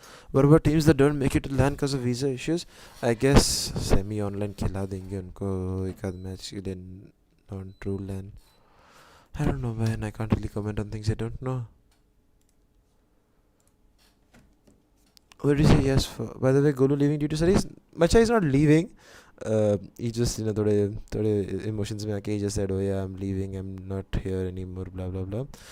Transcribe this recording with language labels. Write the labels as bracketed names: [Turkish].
[English] What about teams that don't make it to LAN because of visa issues? I guess [Hindi] semi-online खिला देंगे उनको एक आध match के लिए non-true LAN. [English] I don't know, man. I can't really comment on things I don't know. What did you say yes for? By the way, Golu leaving due to studies? Macha is not leaving. He just, [Hindi] thode emotions mein aake [English] he just said, oh yeah, I'm leaving, I'm not here anymore, blah, blah, blah.